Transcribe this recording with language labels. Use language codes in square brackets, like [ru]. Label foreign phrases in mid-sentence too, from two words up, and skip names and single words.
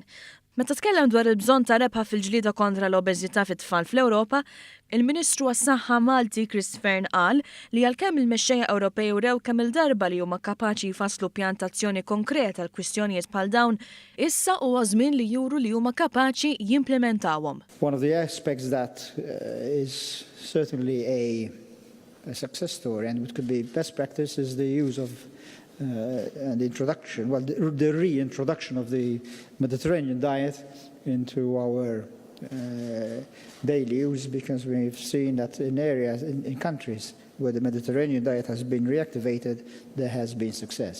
[mt] Meta tkellem dwar il-bżonn ta' rebħa fil-ġlieda kontra l-obeżità fit-tfal fl-Ewropa, il-Ministru għas-Saħħa Malti Chris Fearn qal li għalkemm il-mexxejja Ewropej urew kemm il-darba li huma kapaċi jfasslu pjantazzjoni konkreta għal kwistjonijiet bħal dawn, issa huwa żmien li juru li huma kapaċi jimplementawhom. [en] One of the aspects that is certainly a success story and what could be best practice is the use of and the reintroduction of the Mediterranean diet into our daily use, because we've seen that in areas, in countries where the Mediterranean diet has been reactivated, there has been success.